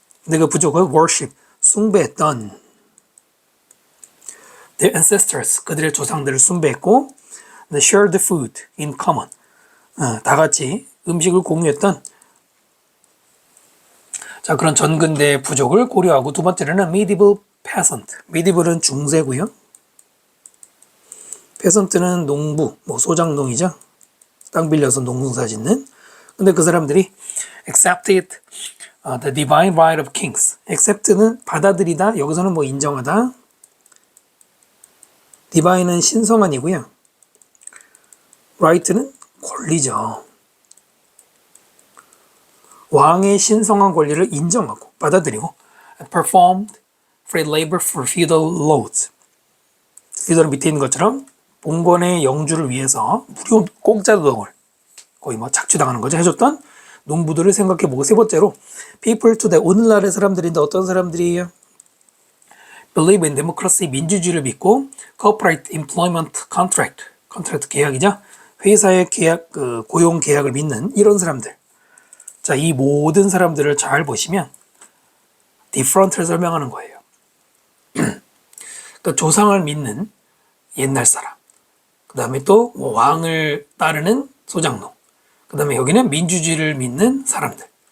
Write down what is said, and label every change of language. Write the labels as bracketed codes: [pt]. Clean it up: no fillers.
[ko] 근데 그 부족을 worship, 숭배했던 [en] their ancestors, [ko] 그들의 조상들을 숭배했고 [en] the shared food in common, [ko] 다 같이 음식을 공유했던, 자, 그런 전근대 부족을 고려하고, 두 번째로는 medieval peasant. medieval은 중세고요. peasant는 농부, 소장농이죠. 땅 빌려서 농사 짓는. 근데 그 사람들이 [en] accepted the divine right of kings. [ko] accept는 받아들이다. 여기서는 인정하다. divine은 신성한이고요. right는 권리죠. 왕의 신성한 권리를 인정하고 받아들이고 [en] performed free labor for feudal lords. [ko] feudal은 밑에 있는 것처럼 봉건의 영주를 위해서 무료 공짜 노동을 거의 착취당하는 거죠. 해줬던 농부들을 생각해보고, 세 번째로 [en] people today, [ko] 오늘날의 사람들인데 어떤 사람들이에요? [en] believe in democracy, [ko] 민주주의를 믿고 [en] corporate employment contract 계약이죠. [ko] 회사의 계약, 고용 계약을 믿는 이런 사람들. 자, 이 모든 사람들을 잘 보시면 different를 설명하는 거예요. 그러니까 조상을 믿는 옛날 사람, 그 다음에 또 왕을 따르는 소장농, 그 다음에 여기는 민주주의를 믿는 사람들.